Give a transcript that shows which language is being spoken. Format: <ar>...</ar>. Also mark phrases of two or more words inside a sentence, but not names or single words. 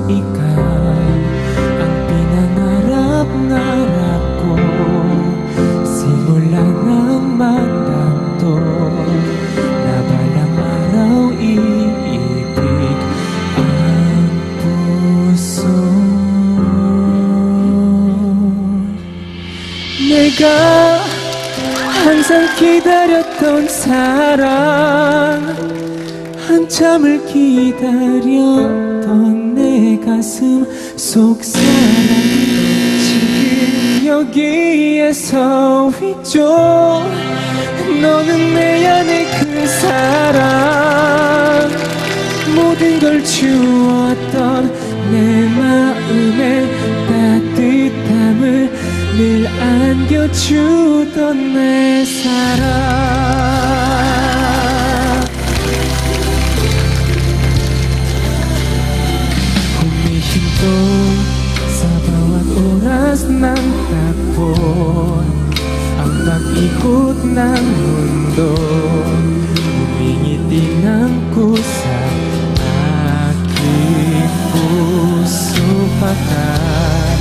<tl>Ikaw ang pinangarap-ngarap ko, simula ng magtanto na balang araw iibig ang puso.</tl> <ko>내가 항상 기다렸던 사랑, 한참을 기다렸던 내 가슴 속 사랑. 지금 여기에서 위쪽 너는 내 안의 그 사랑, 모든 걸 주었던 내 마음의 따뜻함을 늘 안겨주던 내 사랑.</ko> <tl>Humihinto sa bawat oras ng takbo, ang pag-ikot ng mundo, humingiti ng kusa aking puso patat.</tl>